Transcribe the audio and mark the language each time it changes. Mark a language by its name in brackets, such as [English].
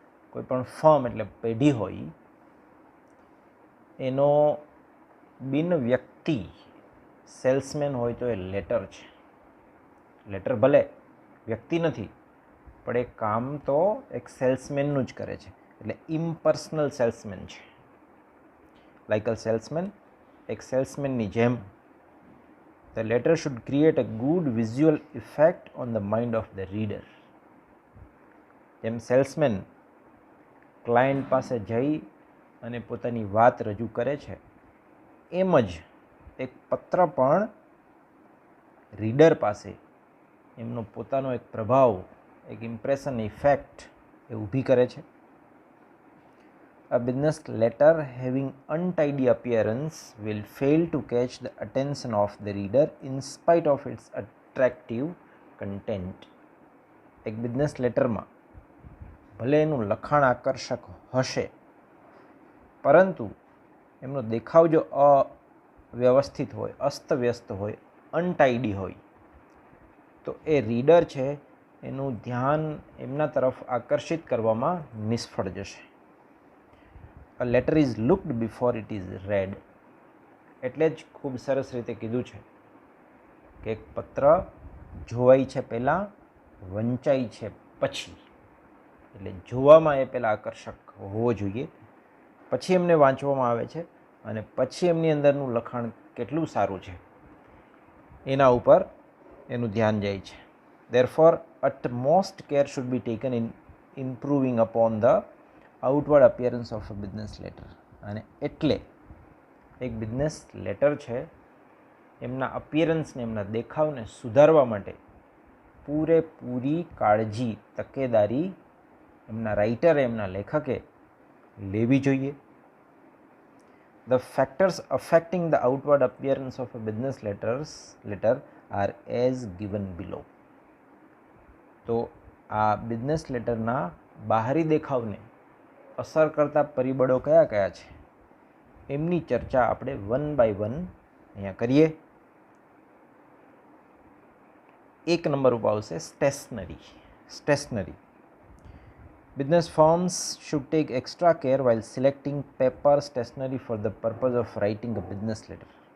[Gujarati] કોઈ પણ ફર્મ એટલે પેઢી હોય એનો બિન વ્યક્તિ સેલ્સમેન હોય તો એ લેટર છે. લેટર ભલે વ્યક્તિ નથી પણ એ કામ તો એક સેલ્સમેનનું જ કરે છે, એટલે ઇમ્પર્સનલ સેલ્સમેન છે. [English] like a salesman, [Gujarati] એક સેલ્સમેનની જેમ [English] the letter should create a good visual effect on the mind of the reader. [Gujarati] જેમ સેલ્સમેન ક્લાયન્ટ પાસે જઈ અને પોતાની વાત રજૂ કરે છે, એમ જ એક પત્ર પણ રીડર પાસે એમનો પોતાનો એક પ્રભાવ, એક ઇમ્પ્રેશન, ઇફેક્ટ એ ઊભી કરે છે. [English] A business letter having untidy appearance will fail to catch the attention of the reader in spite of its attractive content. [Gujarati] એક બિઝનેસ લેટરમાં ભલે એનું લખાણ આકર્ષક હશે પરંતુ એમનો દેખાવ જો અવ્યવસ્થિત હોય, અસ્તવ્યસ્ત હોય, અનટાઈડી હોય તો એ રીડર છે એનું ધ્યાન એમના તરફ આકર્ષિત કરવામાં નિષ્ફળ જશે. [English] A letter is looked before it is read. [Gujarati] એટલે જ ખૂબ સરસ રીતે કીધું છે કે એક પત્ર જોવાય છે પહેલાં, વંચાય છે પછી. એટલે જોવામાં એ પહેલાં આકર્ષક હોવો જોઈએ, પછી એમને વાંચવામાં આવે છે અને પછી એમની અંદરનું લખાણ કેટલું સારું છે એના ઉપર એનું ધ્યાન જાય છે. [English] Therefore, utmost care should be taken in improving upon the outward appearance of a business letter. [Gujarati] અને એટલે એક બિઝનેસ લેટર છે એમના અપિયરન્સને, એમના દેખાવને સુધારવા માટે પૂરેપૂરી કાળજી, તકેદારી એમના રાઇટરે, એમના લેખકે લેવી જોઈએ. [English] The factors affecting the outward appearance of a business letter are as given below. [Gujarati] તો આ બિઝનેસ લેટરના બહારી દેખાવને અસર કરતા પરિબળો કયા કયા છે એમની ચર્ચા આપણે વન બાય વન અહીંયા કરીએ. એક નંબર ઉપર આવશે [English] Stationery. Stationery. Business firms should take extra care while selecting paper stationery for the purpose of writing a business letter.